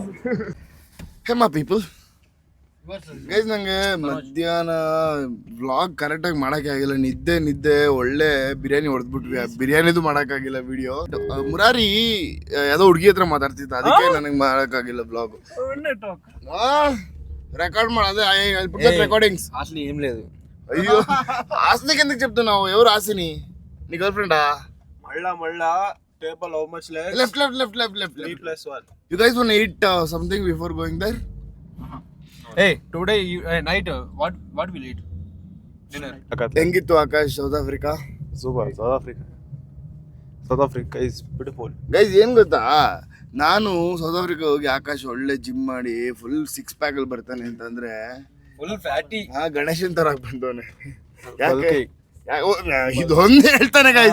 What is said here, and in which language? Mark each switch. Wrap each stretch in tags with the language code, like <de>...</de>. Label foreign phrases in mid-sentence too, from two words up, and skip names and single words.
<kn>ಹೇಮ ಪೀಪಲ್, ಗೈಸ್ ನನಗೆ ಮಧ್ಯಾಹ್ನ ವ್ಲಾಗ್ ಕರೆಕ್ಟಾಗಿ ಮಾಡೋಕ್ಕೆ ಆಗಿಲ್ಲ. ನಿದ್ದೆ ಒಳ್ಳೆ ಬಿರಿಯಾನಿ ಹೊಡೆದ್ಬಿಟ್ವಿ. ಬಿರಿಯಾನಿದು ಮಾಡೋಕ್ಕಾಗಿಲ್ಲ ವಿಡಿಯೋ. ಮುರಾರಿ ಯಾವುದೋ ಹುಡುಗಿ ಹತ್ರ ಮಾತಾಡ್ತಿದ್ದ, ಅದಕ್ಕೆ ನನಗೆ ಮಾಡೋಕ್ಕಾಗಿಲ್ಲ ಬ್ಲಾಗ್.</kn> <te>రికార్డ్ అదే రికార్డింగ్స్ అసలు ఏం లేదు. అయ్యో, ఆస్తికి ఎందుకు చెప్తున్నావు? ఎవరు ఆశని? నీ గర్ల్ ఫ్రెండా? మళ్ళా టేబుల్</te> <en>how much left 3+1. You guys want to eat something before going there? Hey, today night what will eat? Dinner.</en> <kn>ಹೆಂಗಿತ್ತು ಆಕಾಶ್ ಸೌತ್ ಆಫ್ರಿಕಾ?</kn> <en>Super. South Africa is beautiful.</en> <kn>ಗೈಸ್, ಏನು ಗೊತ್ತಾ, ನಾನು ಸೌತ್ ಆಫ್ರಿಕಾ ಹೋಗಿ ಆಕಾಶ್ ಒಳ್ಳೆ ಜಿಮ್ ಮಾಡಿ</kn> <en>full 6 pack</en> <kn>ಅಲ್ಲಿ ಬರ್ತಾನೆ ಅಂತಂದ್ರೆ</kn> <en>Full fatty.</en> <kn>ಗಣೇಶನ್ ತರ ಬಂದವನೆ. ಯಾಕೆ ಇದೊಂದು ಹೇಳ್ತಾನೆ ಗೈಸ್.</kn>